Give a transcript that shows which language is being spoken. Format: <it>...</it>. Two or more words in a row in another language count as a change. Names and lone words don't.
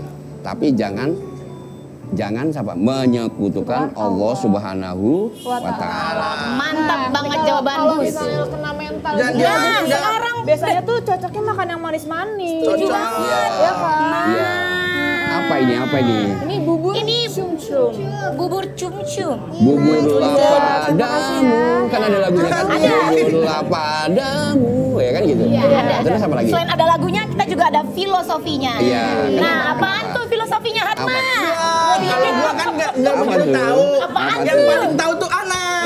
<id>Tapi jangan menyekutukan Allah</id> <ar>سبحانه وتعالى.</ar> <id>Mantap banget jawaban Kalau Gus. misalnya kena mental Dan gitu, dia sekarang biasanya tuh cocoknya makan yang manis-manis. Cocok. Ya kan? Iya. Apa ini? Ini bubur Ini cum-cum. bubur cum-cum. Buburlah padamu, kan ada lagunya kan? Ada. Buburlah padamu, ya kan gitu. Iya, ada. Terus apa lagi? Selain ada lagunya, kita juga ada filosofinya. Iya. Nah, apaan tuh filosofinya, Hatma? Kalau gua kan nggak Apa begitu tuh? tahu. Apaan Yang tuh? paling tahu tuh Anas.</id>